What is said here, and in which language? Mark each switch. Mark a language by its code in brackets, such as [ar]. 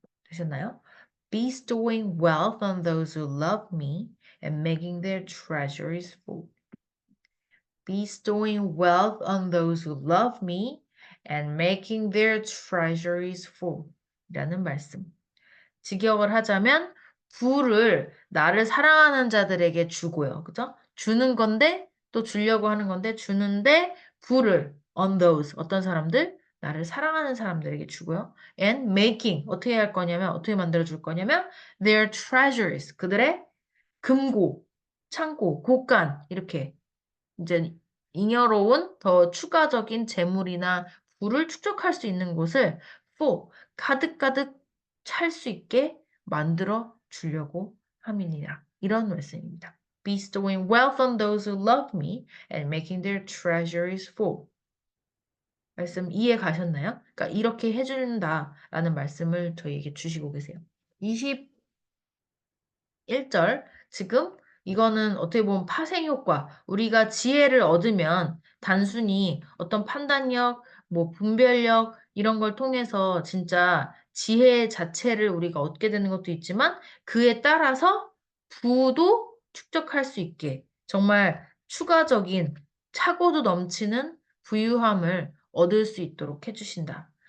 [ko] 되셨나요? [en] Bestowing wealth on those who love me and making their treasuries full. Bestowing wealth on those who love me and making their treasuries full. [ko] 라는 말씀. 직역을 하자면 부를 나를 사랑하는 자들에게 주고요. 그죠? 주는 건데 또 주려고 하는 건데 주는데 부를 [en] on those [ko] 어떤 사람들? 나를 사랑하는 사람들에게 주고요. [en] And making [ko] 어떻게 할 거냐면 어떻게 만들어 줄 거냐면 [en] their treasures [ko] 그들의 금고, 창고, 곳간 이렇게 이제 잉여로운 더 추가적인 재물이나 부를 축적할 수 있는 곳을 full, 가득가득 찰 수 있게 만들어 주려고 함이니라. 이런 말씀입니다. [en] Bestowing wealth on those who love me and making their treasuries full. [ko] 말씀 이해 가셨나요? 그러니까 이렇게 해준다라는 말씀을 저희에게 주시고 계세요. 1절, 지금 이거는 어떻게 보면 파생 효과. 우리가 지혜를 얻으면 단순히 어떤 판단력, 뭐 분별력 이런 걸 통해서 진짜 지혜 자체를 우리가 얻게 되는 것도 있지만 그에 따라서 부도 축적할 수 있게 정말 추가적인 차고도 넘치는 부유함을 얻을 수 있도록 해주신다.